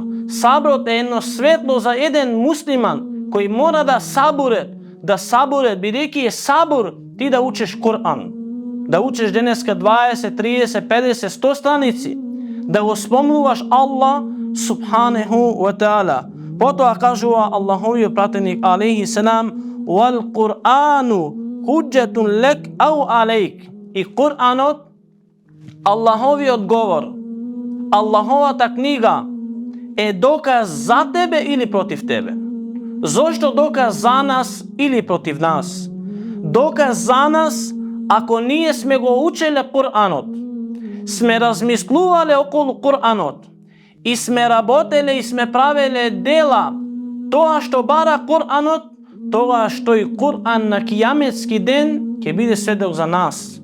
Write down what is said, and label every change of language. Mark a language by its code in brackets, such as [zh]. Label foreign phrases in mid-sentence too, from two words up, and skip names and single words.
[mk] Саброт е едно светло за еден муслиман кој мора да сабуре, бидејќи е сабур ти да учиш Кур'ан. Да учиш денеска 20, 30, 50, 100 страници. Да го спомнуваш Аллах [ar] سبحانه وتعالى. [mk] Потоа кажува Аллаховиот пратеник [ar] عليه السلام: "والقرآن حجة لك أو عليك", [mk] и Кур'анот, Аллаховиот говор, Аллаховата книга е доказ за тебе или против тебе. Зошто доказ за нас или против нас? Доказ за нас ако ние сме го учеле Кур'анот, сме размислувале околу Кур'анот и сме работеле и сме правеле дела тоа што бара Кур'анот, тогаш тој Кур'ан на кијаметски ден ќе биде сведок за нас.